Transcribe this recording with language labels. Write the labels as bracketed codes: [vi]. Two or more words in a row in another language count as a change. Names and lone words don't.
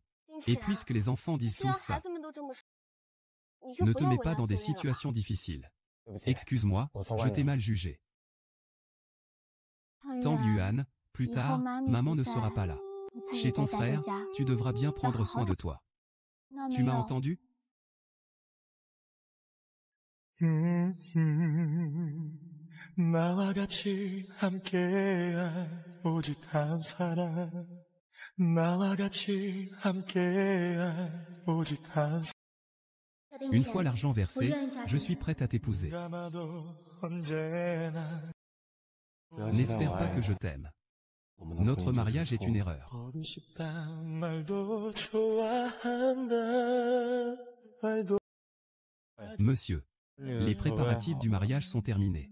[fr] Et puisque les enfants disent tous ça, ne te mets pas dans des situations difficiles. Excuse-moi, je t'ai mal jugé. Tanguan, plus tard, maman ne sera pas là. Chez ton frère, tu devras bien prendre soin de toi. Tu m'as entendu? [ko] 나와 같이 함께할 오직 한 사람 나와 같이 함께할 오직 한 [fr] Une fois l'argent versé, je suis prête à t'épouser. N'espère pas que je t'aime. Notre mariage est une erreur. Monsieur, les préparatifs du mariage sont terminés.